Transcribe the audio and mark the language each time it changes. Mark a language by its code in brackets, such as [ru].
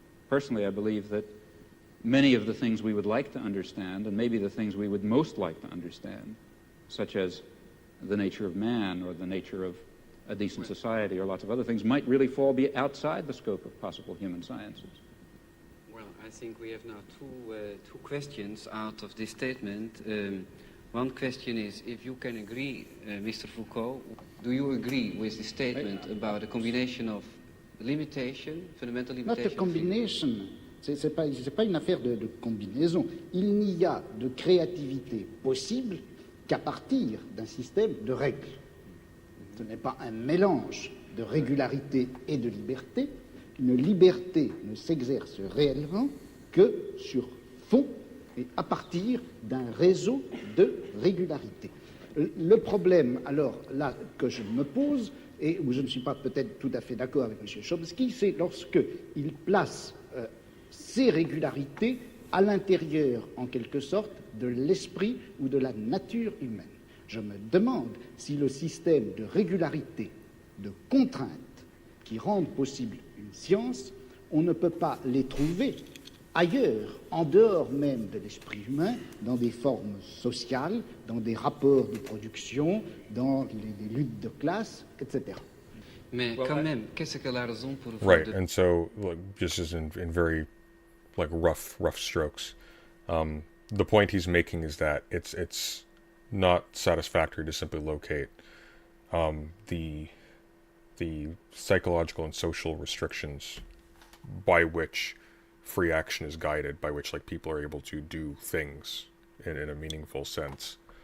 [en] Personally, I believe that many of the things we would like to understand, and maybe the things we would most like to understand, such as the nature of man or the nature of a decent society or lots of other things, might really fall outside the scope of possible human sciences. Well, I think we have now two questions out of this statement. One question is, if you can agree, Mr. Foucault, do you agree with the statement about a combination of limitation, fundamental limitation? Not a combination. [fr] C'est pas une affaire de combinaison. Il n'y a de créativité possible qu'à partir d'un système de règles. Ce n'est pas un mélange de régularité et de liberté. Une liberté ne s'exerce réellement que sur fond et à partir d'un réseau de régularité. Le problème, alors, là, que je me pose, et où je ne suis pas peut-être tout à fait d'accord avec M. Chomsky, c'est lorsqu'il place ces régularités à l'intérieur, en quelque sorte, de l'esprit ou de la nature humaine. Je me demande si le système de régularité, de contraintes qui rendent possible une science, on ne peut pas les trouver ailleurs, en dehors même de l'esprit humain, dans des formes sociales, dans des rapports de production, dans les luttes de classe, etc. Mais quand même, qu'est-ce que la raison pour vous [en] Right, and so, like, just as in very, like, rough strokes, the point he's making is that it's not satisfactory to simply locate the psychological and social restrictions by which free action is guided, by which, like, people are able to do things in a meaningful sense,